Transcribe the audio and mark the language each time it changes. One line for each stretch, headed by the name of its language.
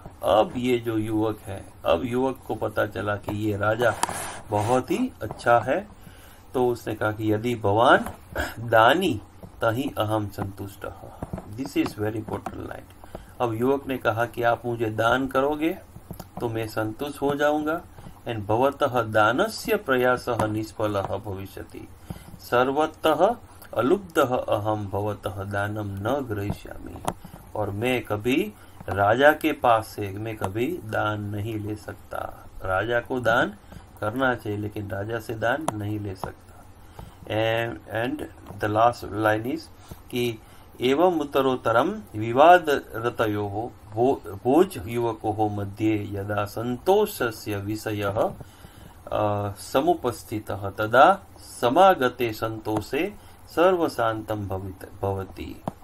Hindi: अब ये जो युवक है, अब युवक को पता चला कि ये राजा बहुत ही अच्छा है, तो उसने कहा कि
Sanskrit: यदि भवान दानी तहि अहम संतुष्ट।
English: This is very important line.
Hindi: अब युवक ने कहा कि आप मुझे दान करोगे तो मैं संतुष्ट हो जाऊंगा।
Sanskrit: एंड भवतः दानस्य प्रयासः निष्फलः भविष्यति, सर्वतः अलुब्धः अहम भवतः दानम न ग्रहीष्यामि।
Hindi: और मैं कभी राजा के पास से मैं कभी दान नहीं ले सकता। राजा को दान करना चाहिए लेकिन राजा से दान नहीं ले सकता।
English: and the last line is
Hindi: कि
Sanskrit: एवं उत्तरोत्तरं विवादरतयोः भोज युवकोः मध्ये यदा सन्तोषस्य विषयः समुपस्थितः तदा समागते सन्तोषे सर्वशान्तं भवति।